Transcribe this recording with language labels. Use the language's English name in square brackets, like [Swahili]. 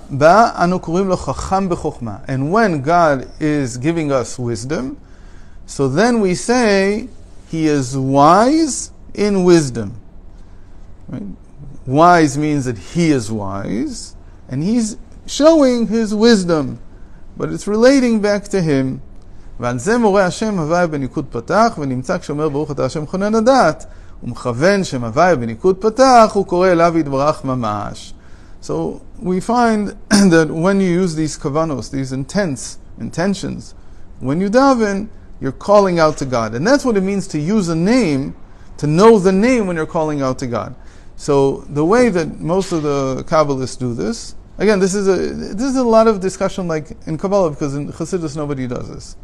[English] And when God is giving us wisdom, so then we say he is wise in wisdom. Right? Wise means that he is wise, and he's showing his wisdom, but it's relating back to him. [Hebrew] ועל זה מורה השם הוויה בניקוד פתח, ונמצא כשאומר ברוך אתה השם חונן הדעת, ומכוון שם הוויה בניקוד פתח, הוא קורא אליו יתברך ממש. [English] So we find that when you use these kavanos, these intentions, when you daven, you're calling out to God. And that's what it means to use a name, to know the name when you're calling out to God. So the way that most of the Kabbalists do this, again, this is a lot of discussion like in Kabbalah, because in Chassidus nobody does this.